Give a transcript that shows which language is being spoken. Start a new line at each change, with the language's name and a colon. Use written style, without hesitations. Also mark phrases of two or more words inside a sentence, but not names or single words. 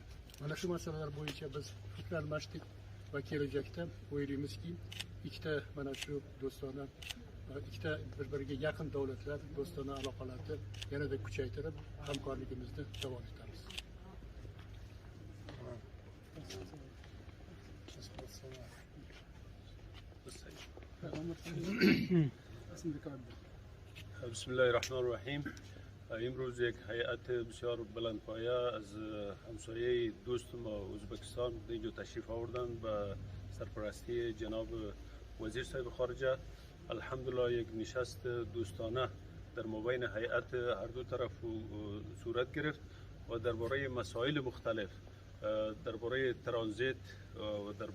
Uzbek: Mana shu masalalar bo'yicha biz fikr almashdik va kelajakda o'ylaymizki, ikkita mana shu do'stona, ikkita bir-biriga yaqin davlatlar do'stona aloqalarni yanada kuchaytirib, hamkorligimizni davom etamiz.
Arabic: Bismillahirrahmanirrahim.
Persian: امروز یک هیئت بسیار بلندپایه از همسایه دوست ما ازبکستان اینجا تشریف آوردن به سرپرستی جناب وزیر صاحب خارجه. الحمدلله یک نشست دوستانه در مابین هیئت هر دو طرف صورت گرفت و درباره مسائل مختلف، درباره ترانزیت و